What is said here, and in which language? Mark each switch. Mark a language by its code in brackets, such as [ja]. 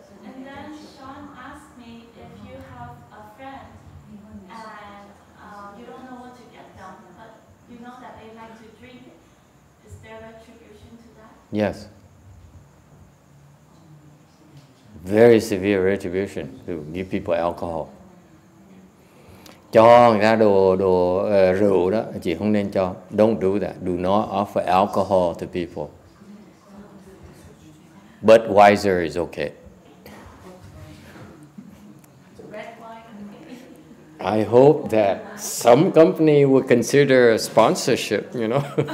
[en] And then Sean asked me if you have a friend and you don't know what to get them, but you know that they like to drink. Is there retribution to that? Yes. Very severe retribution to give people alcohol. [vi] Cho người ta đồ rượu đó, chị không nên cho. [en] Don't do that. Do not offer alcohol to people. Budweiser is okay. I hope that some company will consider a sponsorship, you know.